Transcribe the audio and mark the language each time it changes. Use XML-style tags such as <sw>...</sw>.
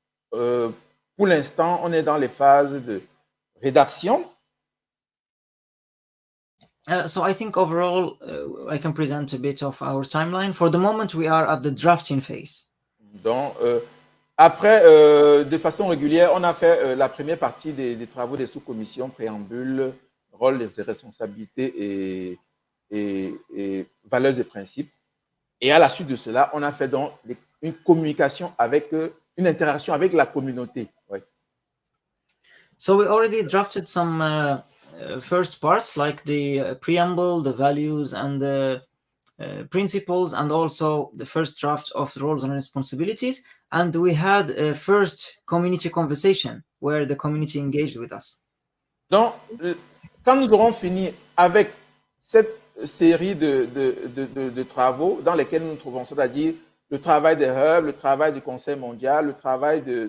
<fr>Pour l'instant, on est dans les phases de rédaction.</fr> <en>So I think overall, I can present a bit of our timeline. For the moment, we are at the drafting phase.</en> <fr>Donc, après, de façon régulière, on a fait la première partie des travaux des sous-commissions, préambule, rôle, et responsabilités et valeurs et principes. Et à la suite de cela, on a fait donc une communication avec, une interaction avec la communauté. Ouais.</fr> <en>So we already drafted some first parts, like the preamble, the values, and the principles and also the first draft of the roles and responsibilities. And we had a first community conversation where the community engaged with us.</en> <fr>Donc, quand nous aurons fini avec cette série de travaux dans lesquels nous nous trouvons, c'est-à-dire le travail des hubs, le travail du Conseil mondial, le travail</fr>